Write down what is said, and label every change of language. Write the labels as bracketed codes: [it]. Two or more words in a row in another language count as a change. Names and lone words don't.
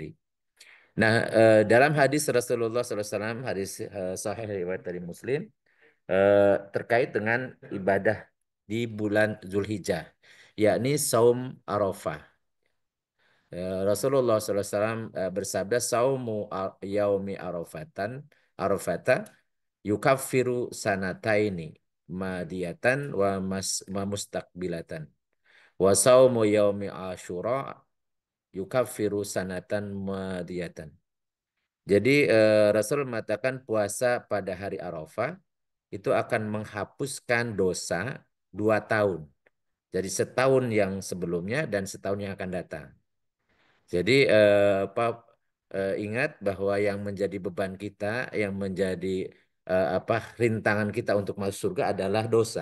[id] Nah, dalam hadis Rasulullah SAW, hadis sahih riwayat dari Muslim, terkait dengan ibadah di bulan Zulhijjah, yakni saum Arafah. Rasulullah SAW bersabda, [ar] صوم يوم عرفة يكفر سنتين ماضية ومستقبلة. وصوم يوم عاشوراء يكفر سنة ماضية. [id] Jadi Rasul mengatakan puasa pada hari Arafah itu akan menghapuskan dosa 2 tahun. Jadi setahun yang sebelumnya dan setahun yang akan datang. Jadi ingat bahwa yang menjadi beban kita, yang menjadi rintangan kita untuk masuk surga adalah dosa.